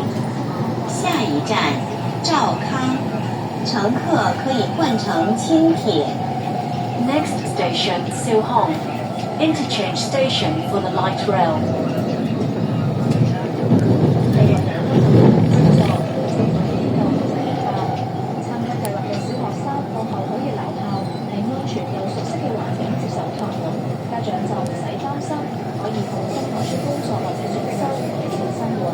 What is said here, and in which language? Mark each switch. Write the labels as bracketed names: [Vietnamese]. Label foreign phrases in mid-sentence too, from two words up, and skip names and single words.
[Cantonese] 下一站兆康，乘客可以換乘輕鐵。 [English] Next station 兆康 ，interchange station for the light rail。 [Cantonese] 參加計劃嘅小學生課後可以留校，喺安全又熟悉嘅環境接受託管，家長就唔使擔心，可以放心外出工作或者進修，改善生活。